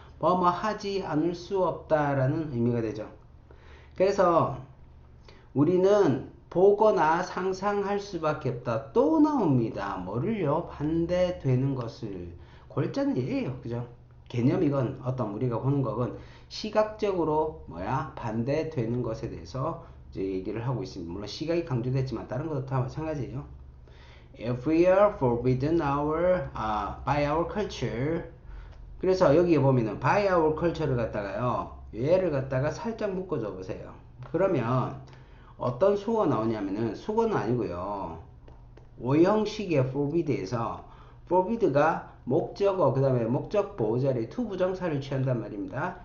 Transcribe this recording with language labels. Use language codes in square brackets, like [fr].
[ko] 뭐뭐 하지 않을 수 없다라는 의미가 되죠. 그래서 우리는 보거나 상상할 수밖에 없다. 또 나옵니다. 뭐를요? 반대되는 것을. 골자는 얘예요. 그죠? 개념이건 어떤 우리가 보는 것은 시각적으로 반대되는 것에 대해서 이제 얘기를 하고 있습니다. 물론 시각이 강조됐지만 다른 것도 다 마찬가지예요. [en] If we are forbidden by our culture. [ko] 그래서 여기에 보면은 [en] by our culture [ko] 를 갖다가요, 얘를 갖다가 살짝 묶어줘 보세요. 그러면 어떤 수어가 나오냐면은, 수어는 아니고요, 오형식의 forbid에서 forbid가 목적어, 그 다음에 목적 보호 자리에 to 부정사를 취한단 말입니다.